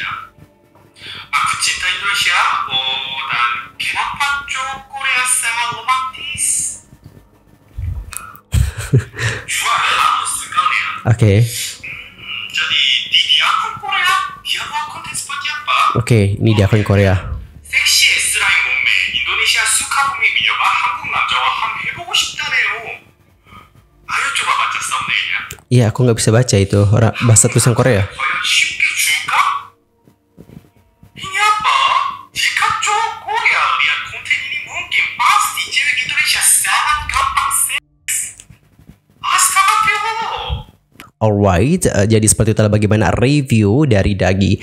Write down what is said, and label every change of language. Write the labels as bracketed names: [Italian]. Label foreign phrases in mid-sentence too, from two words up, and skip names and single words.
[Indonesian] Aku cinta Indonesia, dan kenapa cowok Korea sangat romantis? Juara halus sekali ya. Oke. Jadi di akun Korea dia buat konten seperti apa? Oke, ini di akun Korea. [Korean] 섹시 S라인 몸매 인도네시아 수카붐이 미녀가 한국 남자와 함 해보고 싶다네요. [Indonesian] 아유 coba baca thumbnailnya. Iya, aku nggak bisa baca itu bahasa tulisan Korea. [Korean] 과연 쉽게 줄까? [Indonesian] ini apa? jika cowok Korea lihat konten ini mungkin pasti cewek Indonesia sangat gampang seks. Astagfirullah. Alright, jadi seperti itulah bagaimana review dari Dagi.